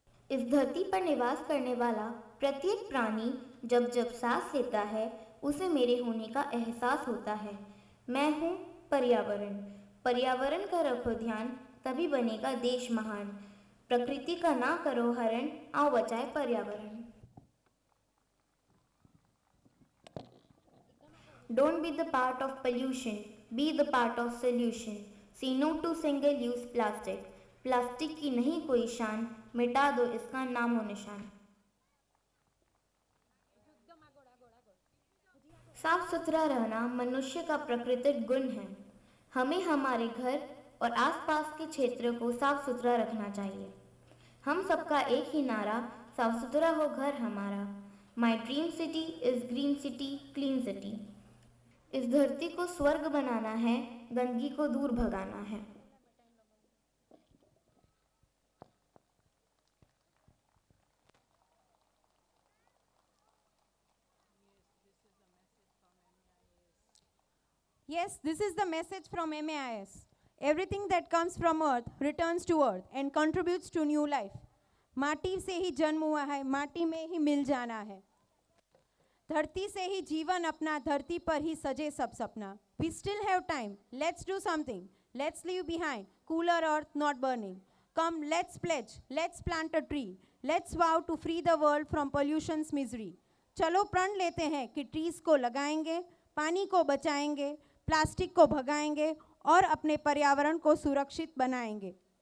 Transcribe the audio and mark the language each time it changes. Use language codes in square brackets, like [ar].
[hi] इस धरती पर निवास करने वाला प्रत्येक प्राणी जब जब सांस लेता है, उसे मेरे होने का एहसास होता है। मैं हूँ पर्यावरण। पर्यावरण का रखो ध्यान, तभी बनेगा देश महान। प्रकृति का ना करो हरण, आओ बचाए पर्यावरण। [en] Don't be the part of pollution, be the part of solution. Say no to single-use plastic. [hi] Plastic की नहीं कोई शान, मिटा दो इसका नामो निशान। साफ सुथरा रहना मनुष्य का प्राकृतिक गुण है। हमें हमारे घर और आसपास के क्षेत्र को साफ सुथरा रखना चाहिए। हम सबका एक ही नारा, साफ सुथरा हो घर हमारा। [en] My dream city is green city, clean city. [hi] इस धरती को स्वर्ग बनाना है, गंदगी को दूर भगाना है। [en] Yes, this is the message from MAIS. Everything that comes from earth returns to earth and contributes to new life. [hi] माटी से ही जन्म हुआ है, माटी में ही मिल जाना है। धरती से ही जीवन अपना, धरती पर ही सजे सब सपना। [en] We still have time. Let's do something. Let's leave behind cooler earth not burning. Come, let's pledge. Let's plant a tree. Let's vow to free the world from pollution's misery. [hi] चलो प्रण लेते हैं कि ट्रीज को लगाएंगे, पानी को बचाएंगे, प्लास्टिक को भगाएंगे और अपने पर्यावरण को सुरक्षित बनाएंगे।